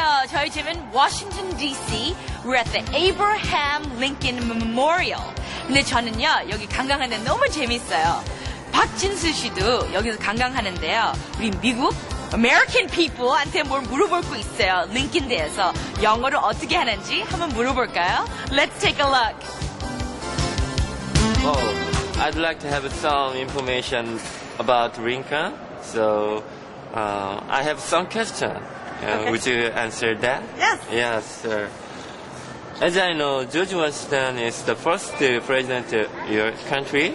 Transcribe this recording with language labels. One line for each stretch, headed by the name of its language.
Korean: 저희 집은
English: Washington D.C. We're at the Abraham Lincoln Memorial.
Korean: 근데 저는요 여기 관광하는 데 너무 재밌어요. 박진수 씨도 여기서 관광하는데요. 우리 미국
English: American people
Korean: 한테 뭘 물어볼 거 있어요. 링컨 대해서 영어를 어떻게 하는지 한번 물어볼까요?
English: Let's take a look. Oh, I'd like to have some information about Lincoln. So I have some question. Okay. Would you answer that? Yes. Yes, sir. As I know, George Washington is the first president of your country.